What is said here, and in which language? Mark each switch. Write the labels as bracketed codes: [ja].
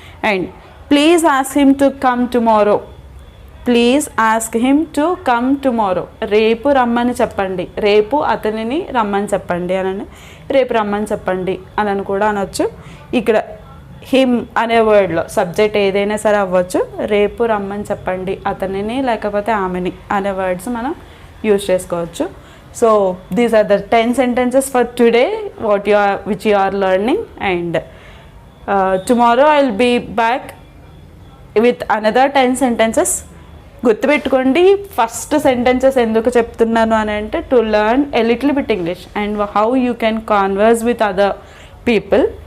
[en] and please ask him to come tomorrow, [te] please ask him to come tomorrow, రేపు రమ్మని చెప్పండి, రేపు అతనిని రమ్మని చెప్పండి అని, రేపు రమ్మని చెప్పండి అని కూడా అనొచ్చు. ఇక్కడ హిమ్ అనే వర్డ్లో సబ్జెక్ట్ ఏదైనా సరే అవ్వచ్చు. రేపు రమ్మని చెప్పండి అతనిని, లేకపోతే ఆమెని అనే వర్డ్స్ మనం యూజ్ చేసుకోవచ్చు. [en] So these are the 10 sentences for today which you are learning. And tomorrow I will be back with another 10 sentences. [te] గుర్తుపెట్టుకోండి, [en] first sentences [te] ఎందుకు చెప్తున్నాను అని అంటే [en] To learn a little bit English and how you can converse with other people.